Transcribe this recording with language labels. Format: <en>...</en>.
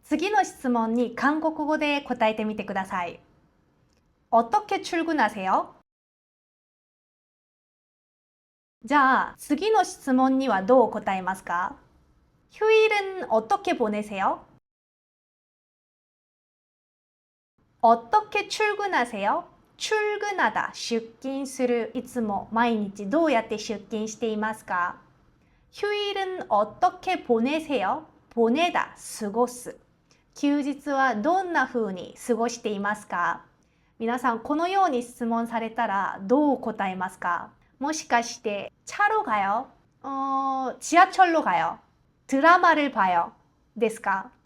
<ja>次の質問に韓国語で答えてみてください。</ja> <ko>어떻게 출근하세요?</ko> <ja>じゃあ、次の質問にはどう答えますか？</ja> <ko>휴일은 어떻게 보내세요? 어떻게 출근하세요? 출근하다, 出勤する。</ko> <ja>いつも毎日どうやって出勤していますか？</ja> <ko>휴일은 어떻게 보내세요? 보내다, 過ごす。</ko> <ja>休日はどんな風に過ごしていますか？皆さん、このように質問されたらどう答えますか？</ja> <ko>もしかして、차로 가요?지하철로 가요? 드라마를 봐요? ですか？</ko>